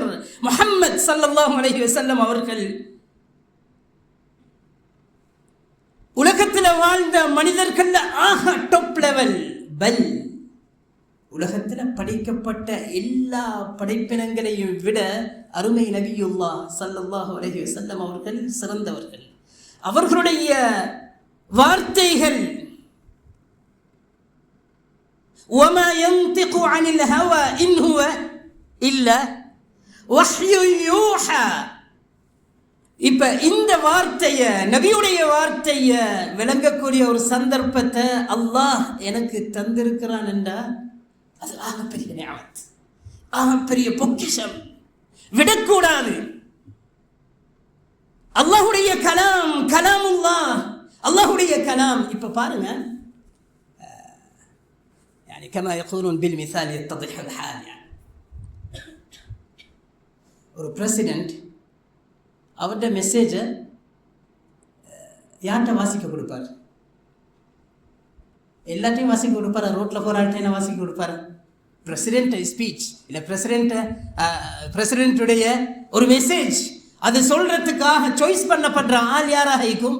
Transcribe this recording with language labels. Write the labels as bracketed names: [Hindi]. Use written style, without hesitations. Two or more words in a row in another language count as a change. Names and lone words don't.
[Tamil] முஹம்மத் [Arabic] صلى الله عليه وسلم [Tamil] அவர்கள் உலகத்தில் வாழ்ந்த மனிதர்கள் ஆக [English] top level. [Tamil] பல் உலகத்தில் படைக்கப்பட்ட எல்லா படைப்பினங்களையும் விட அருமை நபியுல்லாஹ் [Arabic] صلى الله عليه وسلم [Tamil] அவர்கள் சிறந்தவர்கள். அவர்களுடைய வார்த்தைகள் [Arabic] وَمَا يَنْطِقُ عَنِ الْهَوَى إِنْ هُوَ إِلَّا وَحْيٌ يُوحَى. [Tamil] இப்ப இந்த வார்த்தைய, நபியுடைய வார்த்தைய விளங்கக்கூடிய ஒரு சந்தர்ப்பத்தை அல்லாஹ் எனக்கு தந்திருக்கிறான் என்றா அது ஆகப்பெரிய நிஅமத், ஆகப்பெரிய பொக்கிஷம், விடக்கூடாது. அல்லாஹுடைய கலாமுல்லாஹ், அல்லாஹுடைய கலாம். இப்ப பாருங்க, [Arabic] يعني كما يقولون بالمثال يتضح الحال. [Tamil] يعني ஒரு பிரசிடென்ட் அவருடைய மெசேஜை யார்கிட்ட வாசிக்க கொடுப்பார்? எல்லாத்தையும் வாசிக்க கொடுப்பார். ரோட்டில் போராட்டம் வாசிக்க கொடுப்பார். [English] president speech [Tamil] இல்லை, பிரசிடென்ட்டுடைய ஒரு மெசேஜ், அது சொல்றதுக்காக சாய்ஸ் பண்ணப்படுற ஆள் யாராக இருக்கும்?